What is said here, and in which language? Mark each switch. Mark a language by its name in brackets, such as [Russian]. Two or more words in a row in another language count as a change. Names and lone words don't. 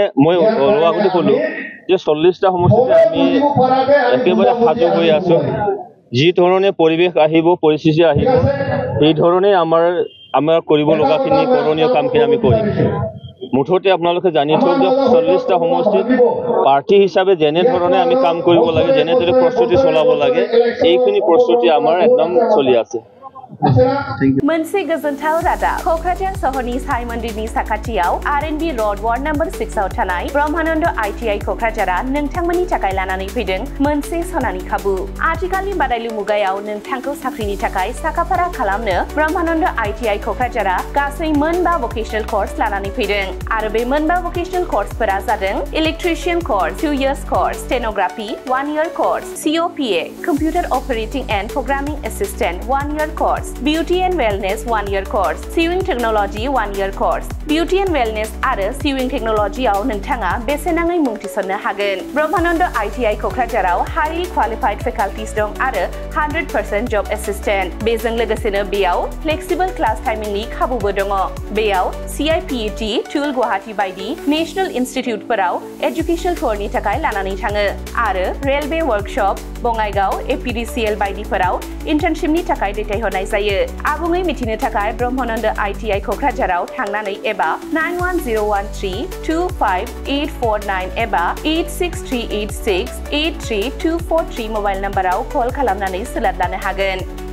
[Assamese] মই অলপ আগতে ক'লোঁ যে 40টা সমষ্টিতে আমি একেবাৰে সাজু হৈ আছোঁ যি ধৰণে পৰিৱেশ আহিব পৰিস্থিতি আহিব এই ধৰণে আমাৰ কৰিব লগাখিনি কৰণীয় কামখিনি আমি কৰিম মুঠতে আপোনালোকে জানি থওক যে 40টা সমষ্টিত পাৰ্টি হিচাপে যেনে ধৰণে আমি কাম কৰিব লাগে যেনেদৰে প্ৰস্তুতি চলাব লাগে এইখিনি প্ৰস্তুতি আমাৰ একদম চলি আছে [Bodo] मोनसे गोजोनथाव रादाब क'क्राझार सहरनि साई मन्दिरनि साखाथियाव R&B [English] road ward number [Bodo] 6 आव थानाय ब्रह्मानन्द ITI क'क्राझारा नोंथांमोननि थाखाय लानानै फैदों मोनसे सनानि खाबु आथिखालनि बादायलु मुगायाव नोंथांखौ साख्रिनि थाखाय साखाफारा खालामनो ब्रह्मानन्द ITI क'क्राझारा गासै मोनबा भकेशनेल कर्स लानानै फैदों आरो बे मोनबा भकेशनेल कर्सफोरा जादों [English] electrician course 2 years course stenography 1 year course COPA computer operating and programming assistant 1 year course Beauty and Wellness 1 year course Sewing Technology 1 year course Beauty and Wellness आरो Sewing Technology [Bodo] आव नोंथाङा बेसेनाङै मुं थिसननो हागोन ब्रह्मानन्द ITI क'क्राझाराव [English] highly qualified faculties [Bodo] दं आरो [English] 100% job assistant [Bodo] बेजों लोगोसेनो बेयाव [English] flexible class timing [Bodo] नि खाबुबो दङ बेयाव CIPET टुल गुवाहाटी बायदि नेशनल इनस्टिट्युटफोराव एजुकेशनल टुरनि थाखाय लानानै थाङो आरो [English] railway workshop [Bodo] बङाइगाव APDCL बायदिफोराव इन्टार्नशिपनि थाखाय दैथायहरनाय जायो आबुङै मिथिनो थाखाय ब्रह्मानन्द ITI क'क्राझाराव थांनानै एबा 9101325849 एबा 86386832443 मबाइल नम्बराव कल खालामनानै सोलाद लानो हागोन